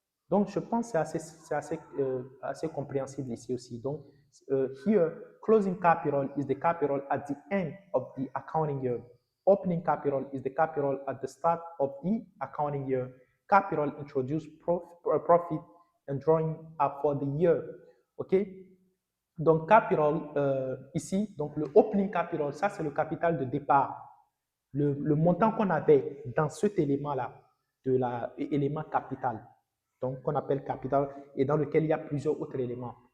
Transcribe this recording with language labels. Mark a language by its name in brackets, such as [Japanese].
[French] Donc, je pense que c'est assez compréhensible ici aussi. [English] Donc, here, closing capital is the capital at the end of the accounting year. Opening capital is the capital at the start of the accounting year. Capital introduce profit and drawing up for the year. OK? [French] Donc, capital, ici, donc le opening capital, ça c'est le capital de départ. Le montant qu'on avait dans cet élément-là, de l'élément capital, donc qu'on appelle capital, et dans lequel il y a plusieurs autres éléments.